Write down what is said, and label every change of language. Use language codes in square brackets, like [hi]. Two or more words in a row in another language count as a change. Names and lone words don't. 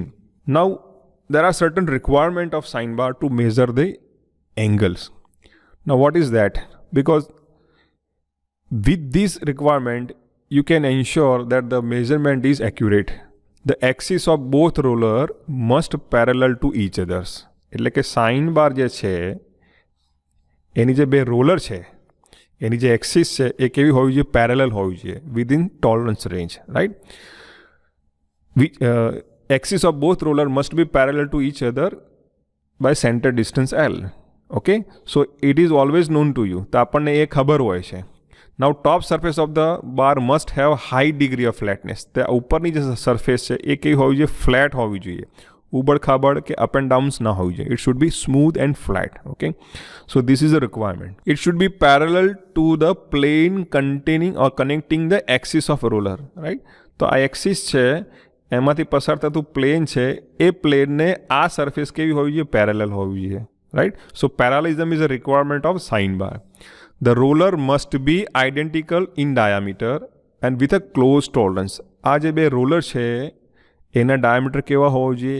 [en] Now there are certain requirement of sine bar to measure the angles. Now what is that? Because with this requirement, you can ensure that the measurement is accurate. The axis of both roller must parallel to each others. [gu] એટલે કે [en] sine bar [gu] જે છે એની જે બે રોલર છે એની જે એક્સિસ છે એ કેવી હોવી જોઈએ? પેરેલલ હોવી જોઈએ, [en] within tolerance range, right? Axis of both roller must be parallel to each other by center distance L. Okay, so it is always known to you. [gu] તો આપણને એ ખબર હોય છે. [en] Now top surface of the bar must have high degree of flatness. [gu] તે ઉપરની જે સરફેસ છે એ કેવી હોવી જોઈએ? ફ્લેટ હોવી જોઈએ. ઉબડ ખાબડ કે [en] up and downs [gu] ના હોવી જોઈએ. [en] It should be smooth and flat. Okay, so this is a requirement. It should be parallel to the plane containing or connecting the axis of a roller, right? [gu] તો આ એક્સિસ છે, એમાંથી પસાર થતું પ્લેન છે, એ પ્લેનને આ સરફેસ કેવી હોવી જોઈએ? પેરેલલ હોવી જોઈએ, રાઈટ? [en] So parallelism is a requirement of sine bar. The roller must be identical in diameter and with a close tolerance. [gu] આ જે બે રોલર છે એના ડાયામીટર કેવા હોવા જોઈએ?